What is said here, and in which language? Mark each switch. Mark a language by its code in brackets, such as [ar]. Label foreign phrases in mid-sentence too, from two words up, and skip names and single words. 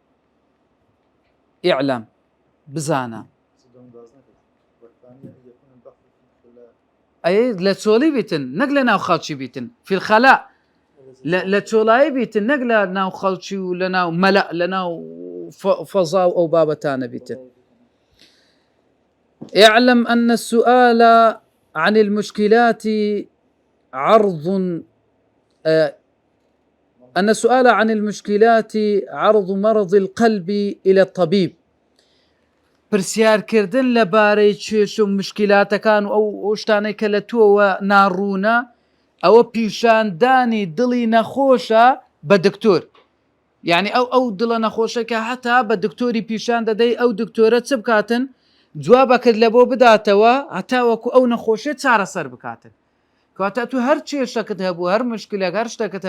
[ckb] ئیعلام بزانە ئەی لە چۆڵی بیتن نەک لە ناو خەڵکی بیتن [ar] فی الخەلا [ckb] لە چۆڵایی بیتن نەک لە ناو خەڵکی و لە ناو مەلە لە ناو فەزا و ئەو بابەتانە بیتن [ar] اعلم أن السؤال عن المشكلات عرض أن السؤال عن المشكلات عرض مرض القلب إلى الطبيب [ckb] پرسیارکردن لەبارەی کێش و مشکلاتەکان و ئەو شتانەی کە لە تۆوە ناڕوونە ئەوە پیشاندانی دڵی نەخۆشە بە دکتۆر یعنی ئەو دڵە نەخۆشە کە هەتا بە دکتۆری پیشان دەدەی ئەو دکتۆرە چ بکاتن جوابەکرد لە بۆ بداتەوە هەتاوەکو ئەو نەخۆشیێت چارەسەر بکاتن کاتە تو هەر کێشەکەت هەبوو هەر مشکلێک هەر شتەکەت